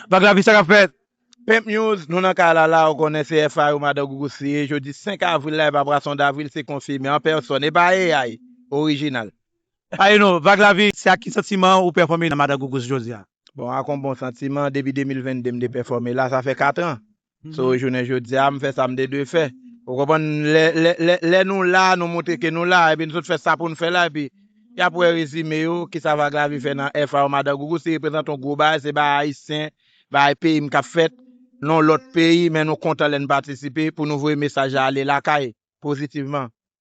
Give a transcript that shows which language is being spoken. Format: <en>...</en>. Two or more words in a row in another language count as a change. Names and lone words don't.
<ht>Vaglavi, sa ka fèt? Pimp News, nou nan ka la la, ou konnen se F A O Madan Gougou siye. Jodi senk avril la, e pa pwason davril, se konfime an pèsonn. E pa A I, orijinal.</ht> <en>A, you know,</en> <ht>Vaglavi, se a ki santiman ou pèfòme nan Madan Gougou jodi a? Bon, a kon bon santiman, depi de mil vennde, m de pèfòme la, sa fè kat an. Mhm. So, jounen jodi a, m fè sa, m de dwe fè. Ou konprann, lè, lè, lè, lè nou la, nou montre ke nou la, epi nou sot fè sa pou nou fè la, epi y apre rezime yo, ki sa Vaglavi fè nan F A O Madan Gougou, se reprezan yon gwo bay, se bay ayisyen, bay peyi m ka fèt, non lòt peyi, men nou kontan lè n patisipe pou nou voye mesaj a ale lakay, pozitivman.</ht>